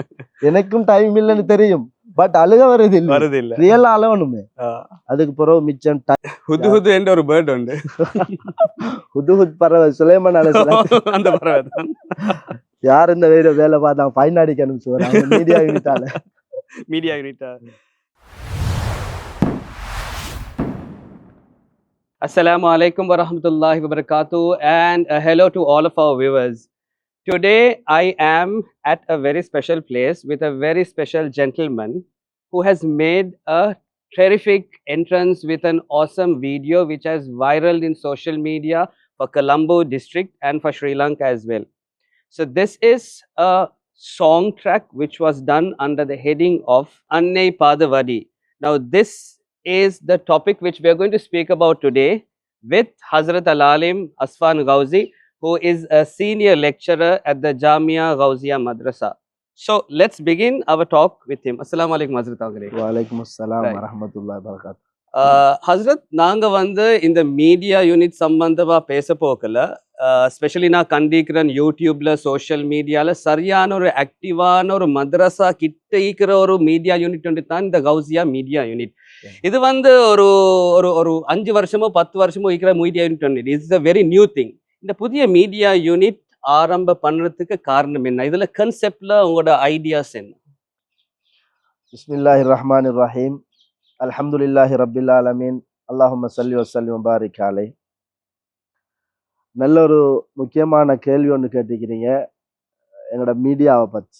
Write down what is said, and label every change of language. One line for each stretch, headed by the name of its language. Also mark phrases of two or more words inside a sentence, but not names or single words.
Tamil: எனக்கும் டைம் இல்லைன்னு தெரியும், பட் அழுக வருது இல்லை, ரியலா அழகணுமே. அதுக்கு பிறகு மிச்சம் ஹுது என்ற ஒரு பேர்ட் உண்டு. ஹுது பறவை சுலைமான் அலைஹிஸ்ஸலாம் அந்த பறவை தான். யார் இந்த வேலை பார்த்தாங்க ஃபைன் அடிக்க அனுப்பிச்சு
English: media unit. media unit.
Arabic: السلام عليكم ورحمة الله وبركاته,
English: and hello to all of our viewers. Today I am at a very special place with a very special gentleman who has made a terrific entrance with an awesome video which has viral in social media for Colombo district and for Sri Lanka as well. So this is a song track which was done under the heading of Annai Padavadi. Now this is the topic which we are going to speak about today with Hazrat Al-Alim Asfan Gauzi, who is a senior lecturer at the Jamia Gauzia Madrasa. So let's begin our talk with him.
Arabic: السلام عليكم Hazrat Agale. وعليكم السلام ورحمة الله وبركاته.
English: Hazrat,
Tamil: நாங்க வந்து இந்த
English: media unit
Tamil: சம்பந்தமா பேச போக்கல, ஸ்பெஷலி நான் கண்டிக்கிறேன் யூடியூப்ல
English: social media
Tamil: சரியான ஒரு ஆக்டிவான ஒரு மദ്രസா கிட்ட இருக்கிற ஒரு
English: media unit
Tamil: ஒன்று தான் இந்த கௌசியா மீடியா யூனிட். இது வந்து ஒரு ஒரு ஒரு 5 வருஷமோ 10 வருஷமோ இருக்கிற
English: media unit
Tamil: ஒன்று.
English: It's a very new thing.
Tamil: இந்த புதிய மீடியா யூனிட் ஆரம்ப பண்றதுக்கு காரணம் என்ன? இதுல கான்செப்ட்ல உங்களோட ஐடியாஸ் என்ன?
Arabic: بسم الله الرحمن الرحيم. الحمد لله رب العالمين. اللهم صل وسلم وبارك عليه.
Tamil: நல்ல ஒரு முக்கியமான கேள்வி ஒன்று கேட்டிருக்கிறீங்க எங்களோட மீடியாவை பற்றி.